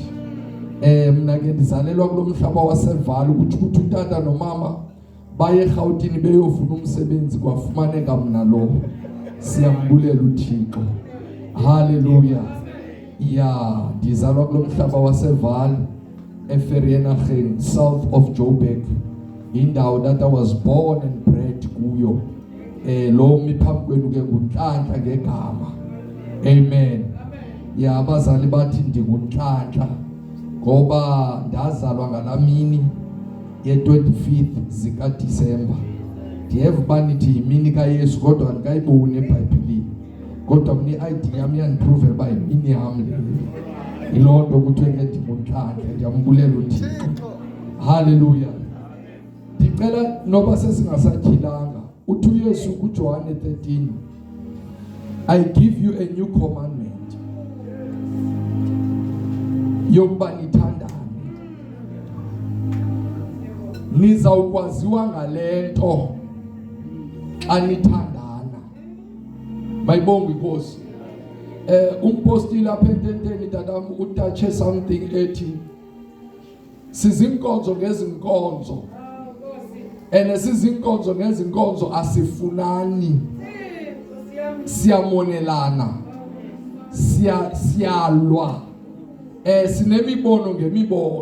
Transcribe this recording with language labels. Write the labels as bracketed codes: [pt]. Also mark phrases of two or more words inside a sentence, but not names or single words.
[xh] Mna ke ndizalelwa kulomhlaba wasevali, ukuthi utata nomama baye eRhawutini beyofuna umsebenzi, kwafumaneka mna lo. Siyambulela uThixo. Hallelujah. Ya ndizalwa kulomhlaba wasevali eFerrienageng, [en] south of Joburg, indawo that I was born and bred kuyo. [xh] Lo miphambi kwenu ke nguNhlanhla ngegama. Amen. Ya abazali bathi ndinguNhlanhla ngoba ndazalwa ngalamini ye-25th zikaDisemba. Ndiyeva uba nithi yimini kaYesu, kodwa andikayiboni eBhayibhilini, kodwa mna i-ID yam yandiprove uba yimini yam le. Yiloo nto kuthiwe ke ndinguNhlanhla. Ndiyambulela uThixo. Haleluya. Ndicela noba sesingasatyhilanga, uthi uYesu kuJohane 13, [en] I give you a new commandment, [xh] yokuba nithandane. nizawukwaziwa ngalento anithandana. Mayibonge inkosi. Umpostile lapha ententeni dadam utache something ethi sizinkonzo ngezinkonzo. Sizinkonzo ngezinkonzo asifunani. Siyamonelana. Siyalwa. Sinemibono ngemibono.